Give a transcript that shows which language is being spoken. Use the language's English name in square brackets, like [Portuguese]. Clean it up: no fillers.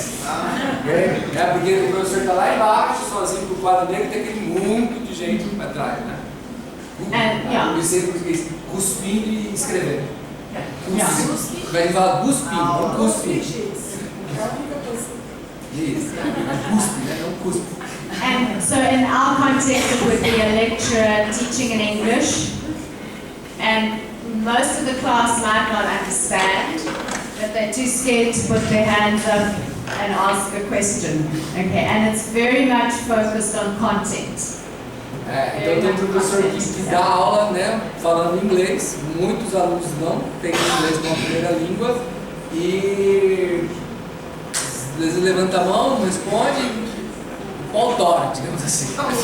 [Portuguese] Porque o professor está lá embaixo, sozinho com o quadro negro, e tem aquele mundo de gente para trás, né? Eu sei português, cuspindo e escrevendo. Vai falar cuspindo, não cuspindo. Isso, cuspe, né? Não cuspe. [English] And so in our context it would be a lecturer teaching in English, and most of the class might not understand, but they're too scared to put their hands up and ask a question. Okay, and it's very much focused on content. [Portuguese] Então tem um professor que dá aula, né, falando inglês, muitos alunos não têm inglês como primeira língua e eles levantam a mão, respondem, autora, digamos assim.